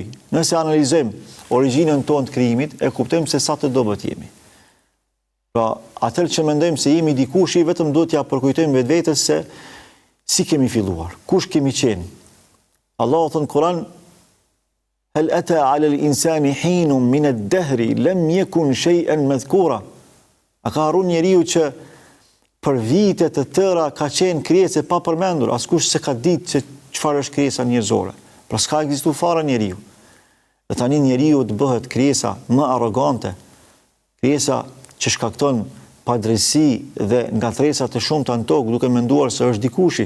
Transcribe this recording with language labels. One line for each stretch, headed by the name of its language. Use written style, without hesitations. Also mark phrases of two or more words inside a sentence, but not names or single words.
Albanian: Nëse analizojmë origjinën tonë të krijimit, e kuptojmë se sa të dobët jemi. Pra, atëherë që mendojmë se jemi dikushi, vetëm duhet t'ja përkujtojmë vetvetes se si kemi filluar, kush kemi qenë. Allahu thënë në Kur'an:
Arabic: "هل أتى على الإنسان حين من الدهر لم يكن شيئا مذكورا."
Albanian: A ka harruar njeriu që për vite të tëra ka qenë krijesë pa përmendur, askush se ka ditë se çfarë është krijesa njerëzore. Pra s'ka ekzistuar fare njeriu. Dhe tani njeriu të bëhet krijesa më arrogante, krijesa që shkakton padrejsi dhe ngatresa të shumta në tokë, duke menduar se është dikushi.